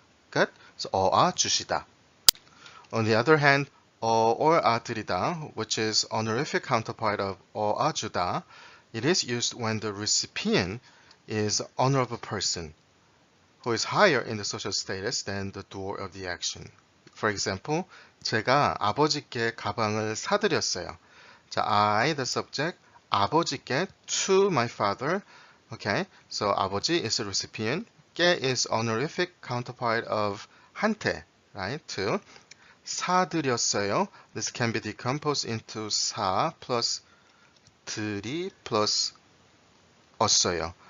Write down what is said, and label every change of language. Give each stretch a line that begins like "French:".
English: Good? So 주시다. On the other hand, or 드리다, which is honorific counterpart of 주다, it is used when the recipient is honorable person, who is higher in the social status than the doer of the action. For example,
Korean: 제가 아버지께 가방을 사드렸어요. 자,
English: I, the subject,
Korean: 아버지께,
English: to my father. Okay, so 아버지 is a recipient. 께 is honorific counterpart of 한테, right? To.
Korean: 사드렸어요.
English: This can be decomposed into 사 plus 드리 plus 었어요.